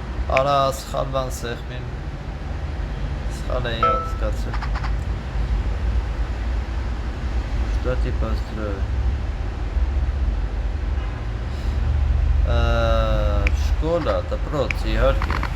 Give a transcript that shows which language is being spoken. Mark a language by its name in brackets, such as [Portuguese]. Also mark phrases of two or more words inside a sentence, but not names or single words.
[Armenian] Արա սխալ բան սեղմին սխալ էի հասկացել [Russian] Что ты построил? [Armenian] Շկոլա, դպրոց, իհարկե